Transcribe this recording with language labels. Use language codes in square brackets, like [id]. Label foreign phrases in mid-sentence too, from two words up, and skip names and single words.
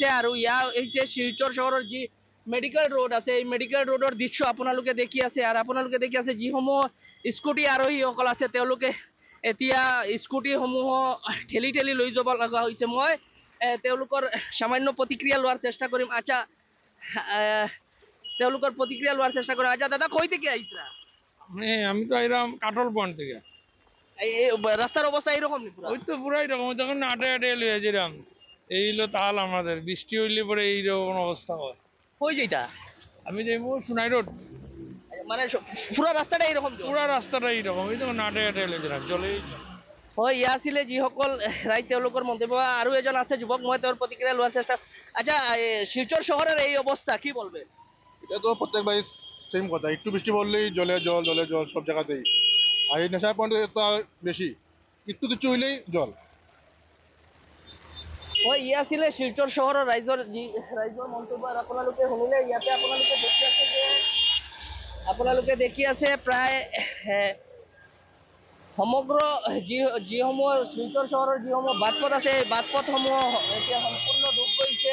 [as] আৰু ইয়াৰ হৈছে শিলচৰ চহৰৰ যি মেডিকেল ৰোড আছে এই মেডিকেল ৰোডৰ দৃশ্য আপোনালোকে দেখি আছে। আৰু আপোনালোকে দেখি আছে যিসমূহ স্কুটি আৰোহীসকল আছে তেওঁলোকে এতিয়া স্কুটিসমূহ ঠেলি ঠেলি লৈ যাব লগা হৈছে। মই তেওঁলোকৰ সামান্য প্ৰতিক্ৰিয়া লোৱাৰ চেষ্টা কৰিম। আচ্ছা, তেওঁলোকৰ প্ৰতিক্রিয়া লোৱাৰ চেষ্টা করা। [syl] আচ্ছা দাদা, কই থেকে আইতরা? আমি তো আইলাম কাটল পয়েন্ট থেকে। এই রাস্তার অবস্থা এইরকম নি পুরো? ওই তো পুরাই রকম, যখন আটে আটে লয়ে যেরাম এই হলো তাল আমাদের, বৃষ্টি হইলে পরে এইরকম অবস্থা হয়। কই যাইতা? আমি যাইবো সোনাই রোড। মানে পুরো রাস্তাটা এইরকম? পুরা রাস্তাটা এইরকম, এই তখন আটে আটে লয়ে যেরাম জলেই। [as] হয়, ইয়া আছিলে যিসকল ৰাইজ তেওঁলোকৰ মন্তব্য। আৰু এজন আছে যুৱক, মই তেওঁৰ প্ৰতিক্ৰিয়া লোৱাৰ চেষ্টা। [bn] আচ্ছা, শিলচর শহরের এই অবস্থা কি বলবেন? এটা তো প্রত্যেকবারই সেম কথা, একটু বৃষ্টি পড়লেই জলে জল জলে জল সব জায়গাতেই। আর এই নেশা পয়েন্টে তো বেশি, একটু কিছু হইলেই জল। [as] হয়, ইয়া আছিলে [bn] শিলচর শহরের [as] রাইজৰ মন্তব্য। আৰু আপোনালোকে শুনিলে, ইয়াতে আপোনালোকে দেখি আছে প্ৰায় সমগ্ৰ যিসমূহ শিলচৰ চহৰৰ যিসমূহ বাটপথ আছে এই বাটপথসমূহ এতিয়া সম্পূৰ্ণ ডুব গৈছে।